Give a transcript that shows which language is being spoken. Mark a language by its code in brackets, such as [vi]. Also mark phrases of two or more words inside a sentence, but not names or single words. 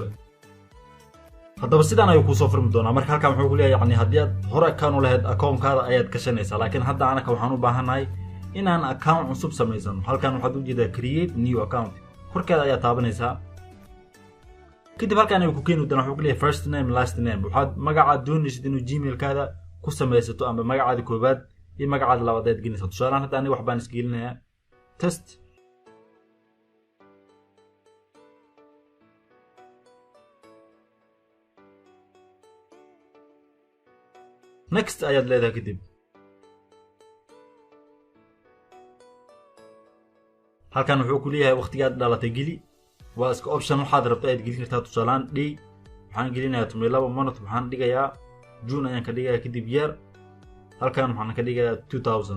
[so] haddaba sidaan ayuu kuu soo furmi doonaa. marka halkan wuxuu ku leeyahay yani haddii aad hore account u lahayd account-kaada ayaad gashanaysaa, laakiin hadda anaka waxaan u baahanahay inaan account cusub samaysano. halkan waxaad u jeedaa [en] create new account, [so] korkeeda ayaa taabanaysaa. kadib halkan ayuu ku keeni doonaa. wuxuu ku leeyahay [en] first name last name. [so] waxaad magacaad doonaysid inuu Gmail-kaada ku samaysato ama magacaada koobaad iyo magacaada labaad aad gelinaysaa. tusaalaan hadda aniga wax baan isgelinayaa test. next ayaad leedahay. kadib halkan wuxuu ku leeyahay waqtigaad dhalatay geli. waa iska option waxaad rabto aad gelin kartaa. tusaalaan day waxaan gelinayaa 12 month, waxaan dhigayaa June ayaan ka dhigayaa. kadib year halkan waxaan ka dhigayaa 2000.